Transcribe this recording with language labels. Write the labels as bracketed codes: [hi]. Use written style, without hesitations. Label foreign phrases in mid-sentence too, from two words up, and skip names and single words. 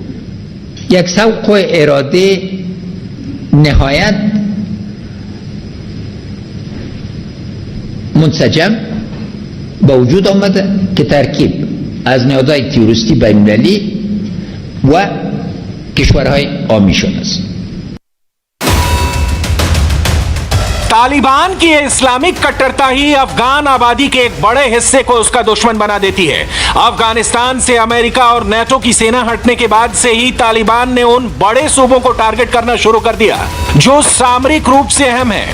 [fa] دوم، یک سوق و اراده نهایت منسجم به وجود آمده که ترکیب از نهادهای تروریستی بین‌المللی و کشورهای عامی شده است. [hi] तालिबान की इस्लामिक कट्टरता ही अफगान आबादी के एक बड़े हिस्से को उसका दुश्मन बना देती है। अफगानिस्तान से अमेरिका और नेटो की सेना हटने के बाद से ही तालिबान ने उन बड़े सूबों को टारगेट करना शुरू कर दिया जो सामरिक रूप से अहम है।